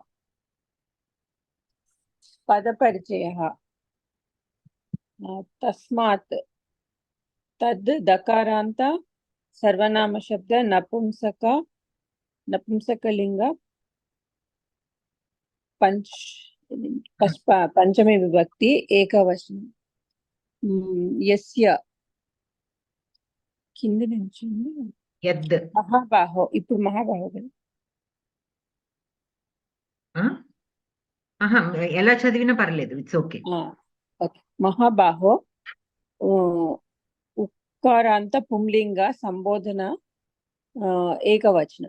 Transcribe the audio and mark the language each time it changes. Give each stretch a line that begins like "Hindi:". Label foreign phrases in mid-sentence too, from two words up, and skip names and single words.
Sanskrit: पदपरिचयः तस्मात् तद् दकारान्त सर्वनाम शब्द नपुंसकलिंग पंचमी विभक्ति एकवचनं यस्य
Telugu: కింది నుంచి
Sanskrit: యద్
Telugu: మహాబాహో. ఇప్పుడు మహాబాహో ఎలా చదివినా పర్లేదు,
English: it's okay.
Sanskrit: మహాబాహో ఉకారాంత పుంలింగ సంబోధన ఏకవచనం.